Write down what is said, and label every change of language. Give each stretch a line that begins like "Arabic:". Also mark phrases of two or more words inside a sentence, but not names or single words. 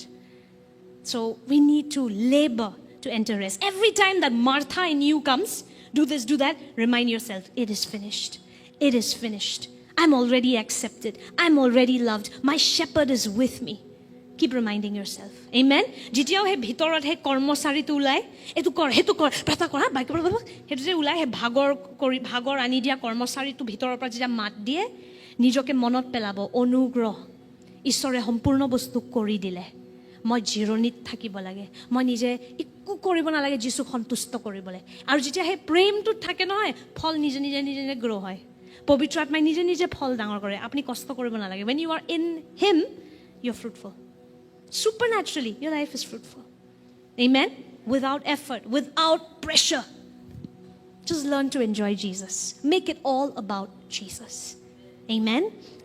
English: So we need to labor to enter rest. Every time that Martha in you comes, do this, do that, remind yourself, it is finished. It is finished. I'm already accepted. I'm already loved. My shepherd is with me. Keep reminding yourself.
Assamese: Amen? যেতিয়াও হে ভিতৰত হে কৰ্মচাৰী টো ওলাই, এইটো কৰ, সেইটো কৰ, প্ৰাৰ্থনা কৰ, হা, বাইক কৰ, সেইটো যে ওলাই হে ভাগৰ আনি দিয়া কৰ্মচাৰী টো ভিতৰৰ পৰা যেতিয়া মাত দিয়ে, নিজকে মনত পেলাব, অনুগ্ৰহ, ঈশ্বৰে সম্পূৰ্ণ বস্তু কৰি দিলে. মই জীৱনত থাকিব লাগে। মই নিজে একো কৰিব না লাগে যীশু সন্তুষ্ট কৰিবলৈ. আৰু যেতিয়া হে প্ৰেম টো থাকে নহয়, ফল নিজে grow হয়. পবিত্ৰ আত্মাই নিজে ফল ডাঙৰ কৰে. আপুনি কষ্ট কৰিব না লাগে.
English: When you are in him, you're fruitful. Supernaturally, your life is fruitful. Amen? Without effort, without pressure. Just learn to enjoy Jesus. Make it all about Jesus. Amen?